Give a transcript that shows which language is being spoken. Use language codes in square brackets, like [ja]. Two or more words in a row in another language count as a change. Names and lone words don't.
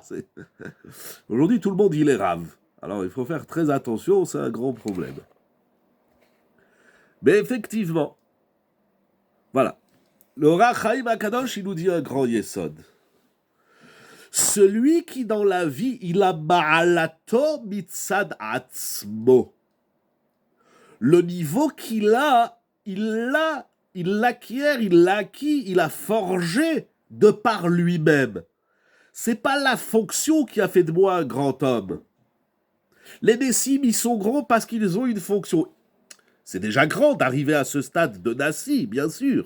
[fr] Aujourd'hui, tout le monde, il est rave. Alors, il faut faire très attention, c'est un grand problème. Mais effectivement, voilà. Le Rachaïm Akadosh, il nous dit un grand yesod. Celui qui dans la vie, il a [he] מעלתו מצד עצמו. [fr] Le niveau qu'il a, il l'acquiert, il l'a acquis, il a forgé de par lui-même. C'est pas la fonction qui a fait de moi un grand homme. Les Nessim, ils sont grands parce qu'ils ont une fonction. C'est déjà grand d'arriver à ce stade de Nassi, bien sûr.